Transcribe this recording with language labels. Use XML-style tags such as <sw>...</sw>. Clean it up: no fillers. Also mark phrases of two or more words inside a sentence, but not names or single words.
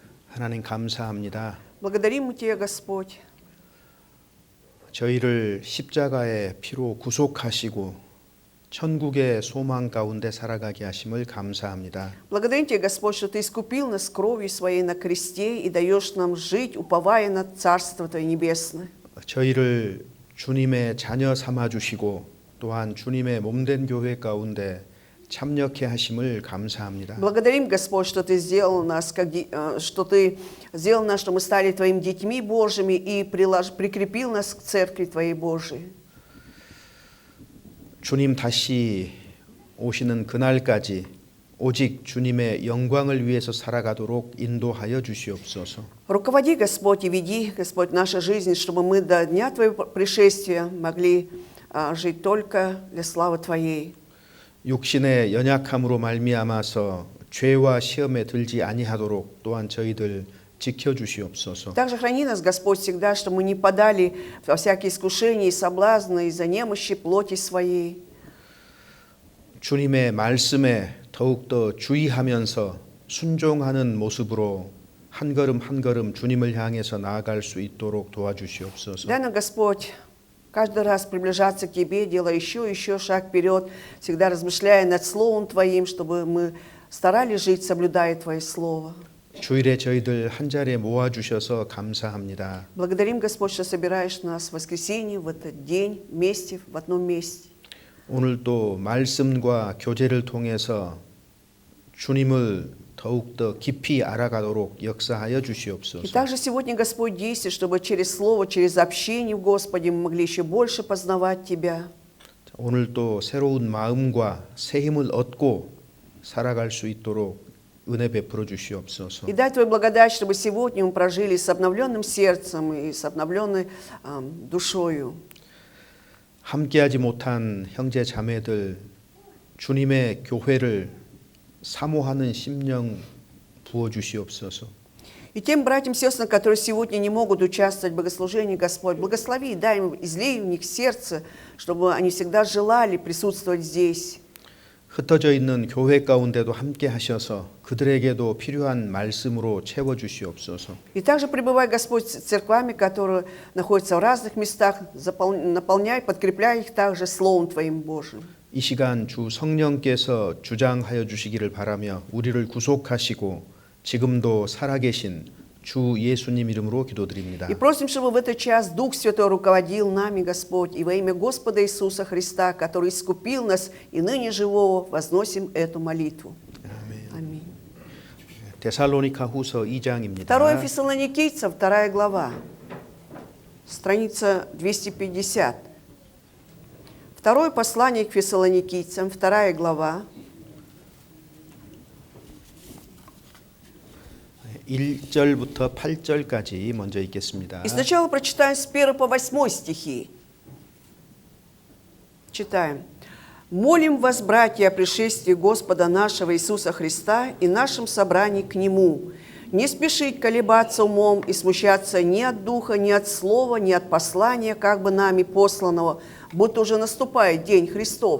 <ko>하나님 감사합니다.</ko> <ru>Благодарим мы Тебя, Господь,</ru> <ko>저희를 십자가의 피로 구속하시고 천국의 소망 가운데 살아가게 하심을 감사합니다.</ko> <ru>благодарим Тебя, Господь, что Ты искупил нас кровью Своей на кресте и даешь нам жить, уповая на Царство Твое Небесное.</ru> <ko>저희를 주님의 자녀 삼아 주시고 또한 주님의 몸된 교회 가운데 참여케 하심을 감사합니다.</ko> <ru>Благодарим, Господь, что Ты сделал нас, что Ты сделал нас, что мы стали Твоими детьми Божьими и прикрепил нас к Церкви Твоей Божией.</ru> <ko>주님 다시 오시는 그날까지 오직 주님의 영광을 위해서 살아가도록 인도하여 주시옵소서.</ko> <ru>Руководи, Господь, и веди, Господь, нашу жизнь, чтобы мы до дня Твоего пришествия могли жить только для славы Твоей.</ru> <ko>육신의 연약함으로 말미암아서 죄와 시험에 들지 아니하도록 또한 저희들 지켜 주시옵소서.</ko> <ru>Также храни нас, Господь, всегда, чтобы мы не подали во всякие искушения и соблазны из-за немощи плоти своей.</ru> <ko>주님의 말씀에 더욱더 주의하면서 순종하는 모습으로 한 걸음 한 걸음 주님을 향해서 나아갈 수 있도록 도와주시옵소서.</ko> <ru>Дай нам, Господь, каждый раз приближаться к Тебе, делая еще и еще шаг вперед, всегда размышляя над Словом Твоим, чтобы мы старались жить, соблюдая Твое Слово.</ru> <ko>주일에 저희들 한 자리에 모아 주셔서 감사합니다.</ko> <ru>Благодарим, Господь, что собираешь нас в воскресенье, в этот день, вместе, в одном месте.</ru> <ko>오늘 또 말씀과 교제를 통해서 주님을 더욱더 깊이 알아가도록 역사하여</ko> <ru>И</ru> <ko>주시옵소서.</ko> <ru>также сегодня, Господь, действуй, чтобы через Слово, через общение в Господе мы могли еще больше познавать Тебя.</ru> <ko>오늘 또 새로운 마음과 새 힘을 얻고 살아갈 수 있도록 은혜 베풀어 주시옵소서.</ko> <ru>И дай Твою благодать, чтобы сегодня мы прожили с обновленным сердцем и с обновленной душою.</ru> <ko>함께하지 못한 형제 자매들 주님의 교회를 사모하는 심령 부어 주시옵소서.</ko> <ru>И тем братьям и сестрам, которые сегодня не могут участвовать в богослужении, Господь, благослови и дай им, излей в них сердце, чтобы они всегда желали присутствовать здесь.</ru> <ko>흩어져 있는 교회 가운데도 함께 하셔서 그들에게도 필요한 말씀으로 채워 주시옵소서.</ko> <ru>И также пребывай, Господь, с церквами, которые находятся в разных местах, наполняй, подкрепляй их также Словом Твоим Божиим.</ru> <ko>이 시간 주 성령께서 주장하여 주시기를 바라며 우리를 구속하시고 지금도 살아계신 주 예수님 이름으로 기도드립니다.</ko> <ru>И просим, чтобы в этот час Дух Святой руководил нами, Господь, и во имя Господа Иисуса Христа, который искупил нас и ныне живого, возносим эту молитву. Аминь.</ru> <ko>데살로니가 후서 2장입니다.</ko> <ru>2 Фессалоникийцам, 2 глава, страница 250. Второе послание к Фессалоникийцам, 2 глава,</ru> <ko>1절부터 8절까지 먼저 읽겠습니다.</ko> <ru>И сначала прочитаем с 1 по 8 стихи. Читаем. «Молим вас, братья, о пришествии Господа нашего Иисуса Христа и нашем собрании к Нему. Не спешить колебаться умом и смущаться ни от духа, ни от слова, ни от послания, как бы нами посланного, будто уже наступает день Христов.</ru>